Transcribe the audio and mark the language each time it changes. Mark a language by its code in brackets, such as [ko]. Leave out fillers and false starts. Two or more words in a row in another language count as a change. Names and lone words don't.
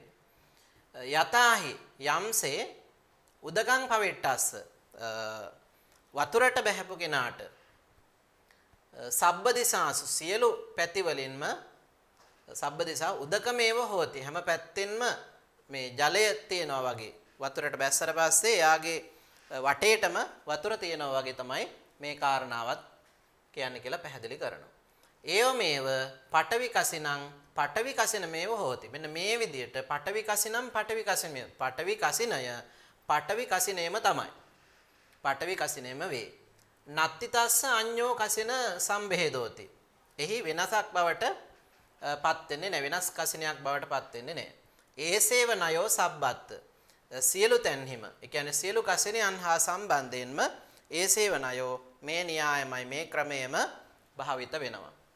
[si] යතාහි යම්සේ [pi] උදකං පවිට්ටස්ස [si] වතුරට බැහැපු කෙනාට සබ්බදිසාසු සියලු පැති වලින්ම [pi] සබ්බදිසා උදකමේව හෝති [si] හැම පැත්තෙන්ම මේ ජලය තියෙනවා වගේ වතුරට බැස්සට පස්සේ යාගේ වටේටම වතුර තියෙනවා වගේ තමයි මේ කාරණාවත් කියන්නේ කියලා පැහැදිලි කරනවා. [pi] ඒවමේව පඨවි කසිනං පඨවි කසිනමේව හෝති. [si] මෙන්න මේ විදිහට පඨවි කසිනම් පඨවි කසිනය පඨවි කසිනය පඨවි කසිනේම තමයි. පඨවි කසිනේම වේ. [pi] නත්ති තස්ස අඤ්ඤෝ කසින සම්භේදෝති. [si] එහි වෙනසක් බවට පත් වෙන්නේ නැහැ. වෙනස් කසිනයක් බවට පත් වෙන්නේ නැහැ. [pi] ඒසේව නයෝ සබ්බත් [si] සියලු තැන්හිම ඒ කියන්නේ සියලු කසිනයන් හා සම්බන්ධයෙන්ම [pi] ඒසේව නයෝ [si] මේ න්‍යායමයි මේ ක්‍රමයේම භාවිත වෙනවා.